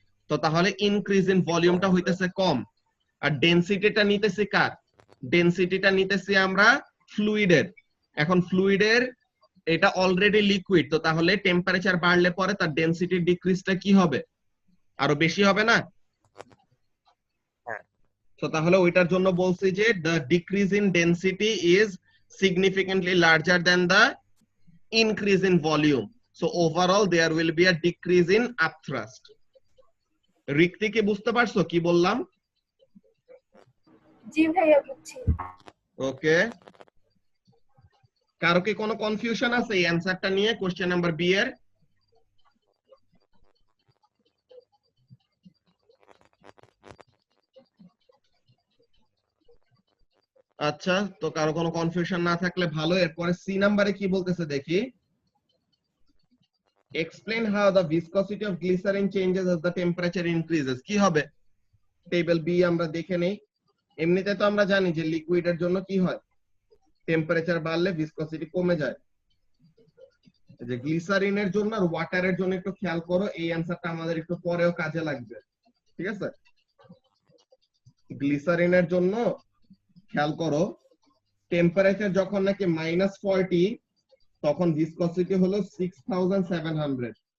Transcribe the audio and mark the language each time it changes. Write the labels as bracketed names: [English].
[Bangla] তো তাহলে increase in ভলিউমটা হইতেছে কম। আর ডেনসিটিটা নিতেছি কার? ডেনসিটিটা নিতেছি আমরা ফ্লুইডের। এখন ফ্লুইডের এটা অলরেডি লিকুইড, তো তাহলে টেম্পারেচার বাড়লে পরে তার ডেনসিটি ডিক্রিজটা কি হবে? আরো বেশি হবে না? তো তাহলে ওইটার জন্য বলছি যে [English] the decrease in density is significantly larger than the increase in volume. So overall there will be a decrease in upthrust. [Bangla] রিক্তি কি বুঝতে পারছো কি বললাম? জি ভাইয়া বুঝছি। ওকে, কারো কি কোনো কনফিউশন আছে এই অ্যানসারটা নিয়ে কোশ্চেন নাম্বার বি এর? আচ্ছা, তো কারো কোনো কনফিউশন না থাকলে ভালো। এরপরে সি নাম্বারে কি বলতেছে দেখি। [English] Explain how the viscosity of glycerin changes as the temperature increases. [Bangla] কি হবে? টেবিল বি আমরা দেখে নেই। এমনিতে তো আমরা জানি যে লিকুইডের জন্য কি হয়, টেম্পারেচার বাড়লে ভিসকসিটি কমে যায়। যে গ্লিসারিনের জন্য আর ওয়াটারের জন্য একটু খেয়াল করো, এই অ্যানসারটা আমাদের একটু পরেও কাজে লাগবে। ঠিক আছে, গ্লিসারিনের জন্য খেয়াল করো, টেম্পারেচার যখন নাকি -40 তখন ভিসকসিটি হলো 6700।